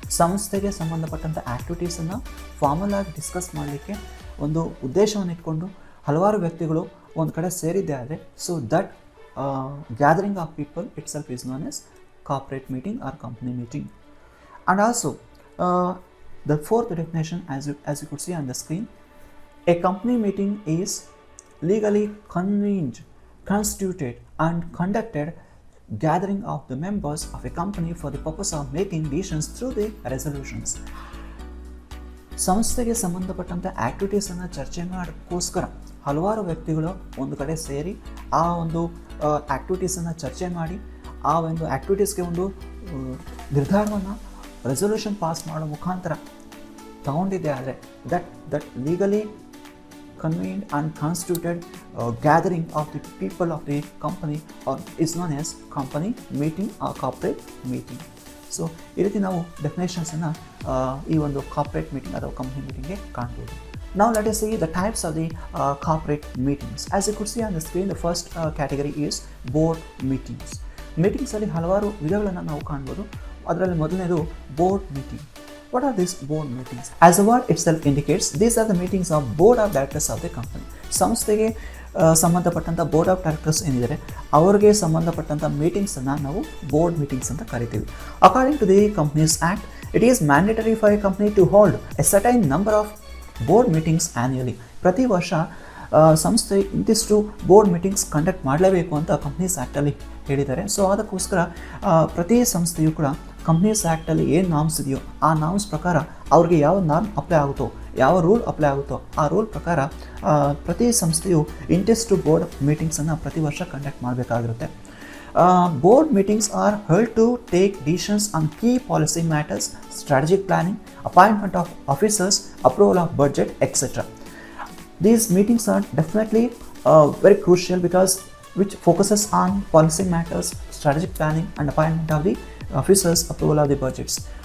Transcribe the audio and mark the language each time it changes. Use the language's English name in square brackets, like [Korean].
[Kannada] ಸಂಸ್ಥೆಗೆ ಸಂಬಂಧಪಟ್ಟಂಥ ಆ್ಯಕ್ಟಿವಿಟೀಸನ್ನು ಫಾರ್ಮಲ್ ಆಗಿ ಡಿಸ್ಕಸ್ ಮಾಡಲಿಕ್ಕೆ ಒಂದು ಉದ್ದೇಶವನ್ನು ಇಟ್ಕೊಂಡು ಹಲವಾರು ವ್ಯಕ್ತಿಗಳು ಒಂದು ಕಡೆ ಸೇರಿದ್ದೇ ಆದರೆ, [English] So that gathering of people itself is known as corporate meeting or company meeting. And also the fourth definition, as you could see on the screen, a company meeting is legally convened, constituted and conducted gathering of the members of a company for the purpose of making decisions through the resolutions. [Kannada] ಸಂಸ್ಥೆಗೆ ಸಂಬಂಧಪಟ್ಟಂಥ ಆ್ಯಕ್ಟಿವಿಟೀಸನ್ನು ಚರ್ಚೆ ಮಾಡೋಕ್ಕೋಸ್ಕರ ಹಲವಾರು ವ್ಯಕ್ತಿಗಳು ಒಂದು ಕಡೆ ಸೇರಿ ಆ ಒಂದು ಆ್ಯಕ್ಟಿವಿಟೀಸನ್ನು ಚರ್ಚೆ ಮಾಡಿ ಆ ಒಂದು ಆ್ಯಕ್ಟಿವಿಟೀಸ್ಗೆ ಒಂದು ನಿರ್ಧಾರವನ್ನು ರೆಸೊಲ್ಯೂಷನ್ ಪಾಸ್ ಮಾಡೋ ಮುಖಾಂತರ ತಗೊಂಡಿದ್ದೆ ಆದರೆ [English] That legally convened and constituted gathering of the people of the company or is known as company meeting or corporate meeting. [Kannada] So ಈ ರೀತಿ ನಾವು ಡೆಫಿನೇಷನ್ಸನ್ನು ಈ ಒಂದು ಕಾರ್ಪೊರೇಟ್ ಮೀಟಿಂಗ್ ಅಥವಾ ಕಂಪ್ನಿ ಮೀಟಿಂಗ್ಗೆ ಕಾಣ್ಬೋದು. [English] Now let us see the types of the corporate meetings. As you could see on the screen, the first category is board meetings. [Kannada] Meetings ಅಲ್ಲಿ ಹಲವಾರು ವಿಧಗಳನ್ನು ನಾವು ಕಾಣ್ಬೋದು. ಅದರಲ್ಲಿ ಮೊದಲನೇದು board meeting. [English] What are these board meetings? As the word itself indicates, these are the meetings of board of directors of the company. [Kannada] ಸಂಸ್ಥೆಗೆ ಸಂಬಂಧಪಟ್ಟಂಥ board of directors ಏನಿದ್ದಾರೆ ಅವರಿಗೆ ಸಂಬಂಧಪಟ್ಟಂಥ ಮೀಟಿಂಗ್ಸನ್ನು ನಾವು ಬೋರ್ಡ್ ಮೀಟಿಂಗ್ಸ್ ಅಂತ ಕರಿತೀವಿ. [English] According to the companies act, it is mandatory for a company to hold a certain number of board meetings annually. [Kannada] ಪ್ರತಿ ವರ್ಷ ಸಂಸ್ಥೆ ಇಂತಿಷ್ಟು ಬೋರ್ಡ್ ಮೀಟಿಂಗ್ಸ್ ಕಂಡಕ್ಟ್ ಮಾಡಲೇಬೇಕು ಅಂತ ಕಂಪ್ನೀಸ್ ಆ್ಯಕ್ಟಲ್ಲಿ ಹೇಳಿದ್ದಾರೆ. ಸೊ ಅದಕ್ಕೋಸ್ಕರ ಪ್ರತಿ ಸಂಸ್ಥೆಯು ಕೂಡ ಕಂಪ್ನೀಸ್ ಆ್ಯಕ್ಟಲ್ಲಿ ಏನು ನಾರ್ಮ್ಸ್ ಇದೆಯೋ ಆ ನಾರ್ಮ್ಸ್ ಪ್ರಕಾರ ಅವ್ರಿಗೆ ಯಾವ ನಾರ್ಮ್ ಅಪ್ಲೈ ಆಗುತ್ತೋ, ಯಾವ ರೂಲ್ ಅಪ್ಲೈ ಆಗುತ್ತೋ ಆ ರೂಲ್ ಪ್ರಕಾರ ಪ್ರತಿ ಸಂಸ್ಥೆಯು ಇಂತಿಷ್ಟು ಬೋರ್ಡ್ ಮೀಟಿಂಗ್ಸನ್ನು ಪ್ರತಿ ವರ್ಷ conduct ಮಾಡಬೇಕಾಗಿರುತ್ತೆ. [English] Board meetings are held to take decisions on key policy matters, strategic planning, appointment of officers, approval of budget, etc. These meetings are definitely very crucial because which focuses on policy matters, strategic planning and appointment of the officers, approval of the budgets.